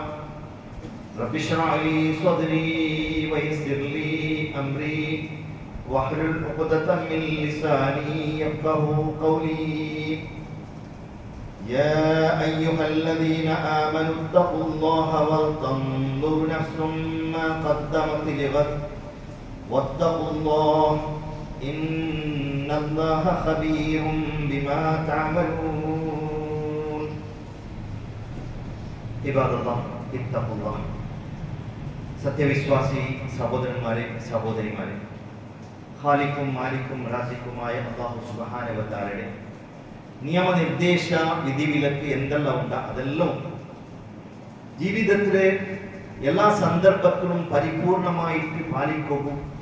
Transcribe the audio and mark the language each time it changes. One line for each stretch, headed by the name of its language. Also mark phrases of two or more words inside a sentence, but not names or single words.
Arabic: رب اشرح لي صدري ويسر لي أمري واحلل عقدة من لساني يفقهوا قولي يا أيها الذين آمنوا اتقوا الله ولتنظر نفس ما قدمت لغد واتقوا الله إن الله خبير بما تعملون عباد الله اتقوا الله
Malayalam: സത്യവിശ്വാസി സഹോദരന്മാരെ സഹോദരിമാരെ ഖാലിഖും മാലിക്കും റാസിക്കുമായ അല്ലാഹു
Arabic: سبحانه وتعالى
Malayalam: നിയമനിർദ്ദേശ വിധിവിലക്ക് എന്തെല്ലാം ഉണ്ട് അതെല്ലാം ജീവിതത്തിലെ എല്ലാ സന്ദർഭത്തിലും പരിപൂർണമായിട്ട് പാലിക്കുകയും